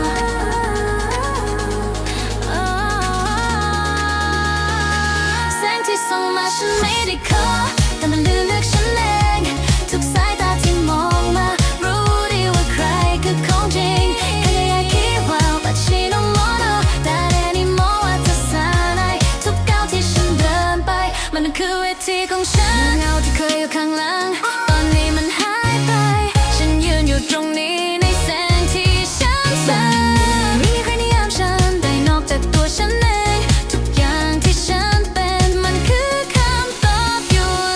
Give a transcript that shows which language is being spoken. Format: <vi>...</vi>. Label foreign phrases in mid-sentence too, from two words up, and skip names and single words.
<th>แสงที่ส่องมาฉันไม่ได้ขอแต่มันเลือกฉันเองทุกสายตาที่มองมารู้ดีว่าใครคือของจริงแค่อยากคิด ว่าว่าฉัน</th> <ja>のもの誰にも</ja> <th>ว่าเธอสานายทุกก้าวที่ฉันเดินไปมันคือเวทีของฉันเงาที่เคยอยู่ข้างหลังตอนนี้มันหายไปฉันยืนอยู่ตรงนี้ในแสงที่ฉันสร้างไม่มีใครนิยามฉันได้นอกจากตัวฉันเองทุกอย่างที่ฉันเป็นมันคือคำตอบอยู่</th>